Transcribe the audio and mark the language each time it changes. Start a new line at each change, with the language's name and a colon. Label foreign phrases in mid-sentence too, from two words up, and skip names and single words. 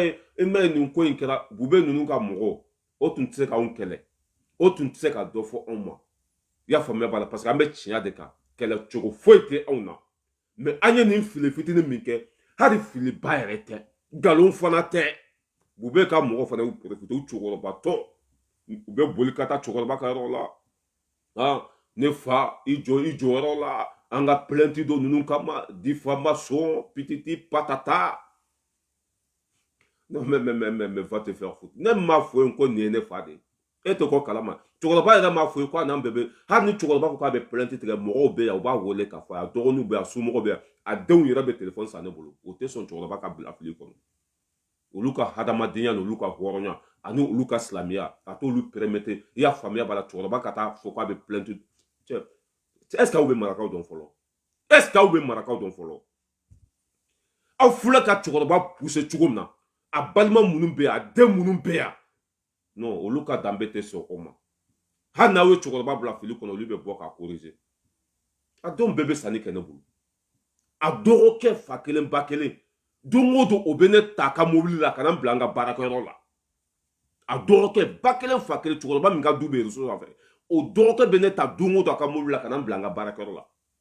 Bambara: ye nin ko in kɛra bube ninnu ka mɔgɔ o tun tɛ se k'anw kɛlɛ o tun tɛ se ka dɔ fɔ anw ma i y'a faamuya b'a la
French: parce que
Bambara: an bɛ tiɲɛ de kan kɛlɛ cogo foyi tɛ anw na mais an ye nin fili fitinin min kɛ hali filiba yɛrɛ tɛ nkalon fana tɛ bube ka mɔgɔ fana y'u profité u cɛkɔrɔbatɔ u bɛ boli ka taa cɛkɔrɔba ka yɔrɔ la ne fa i jɔyɔrɔ la an ka plainte dɔ ninnu kama diffamation pititi patata.
French: Non, mais va te faire foutre.
Bambara: Ne m'a foué ko ni ne fa de. E to ko kalama. Cɛkɔrɔba yɛrɛ m'a foué ko n'an bɛɛ hali ni cɛkɔrɔba ko k'a bɛ plainte tigɛ mɔgɔw bɛ yan u b'a wele k'a fɔ a dɔgɔninw bɛ yan a somɔgɔw bɛ yan a denw yɛrɛ bɛ téléphone san ne bolo o tɛ sɔn cɛkɔrɔba ka bila fili kɔnɔ olu ka hadamadenya n'olu ka hɔrɔnya ani olu ka silamɛya a t'olu permettre i y'a faamuya b'a la cɛkɔrɔba ka taa fɔ k'a bɛ plainte cɛ
French: est ce que
Bambara: aw bɛ marakaw dɔn fɔlɔ
French: est ce que
Bambara: aw bɛ marakaw dɔn fɔlɔ aw filɛ ka cɛkɔrɔba pousser cogo min na a balima minnu bɛ yan a den minnu bɛ yan non olu ka danbe tɛ sɔn o ma hali n'aw ye cɛkɔrɔba bila fili kɔnɔ olu bɛ bɔ k'a corriger a denw bɛɛ bɛ sanni kɛ ne bolo a dɔgɔkɛ fa kelen ba kelen don o don o bɛ ne ta ka mobili la ka na n bila n ka baarakɛyɔrɔ la a dɔgɔkɛ ba kelen fa kelen cɛkɔrɔba min ka du bɛ réseau sanfɛ o dɔgɔkɛ bɛ ne ta don o don a ka mobili la ka na n bila n ka baarakɛyɔrɔ la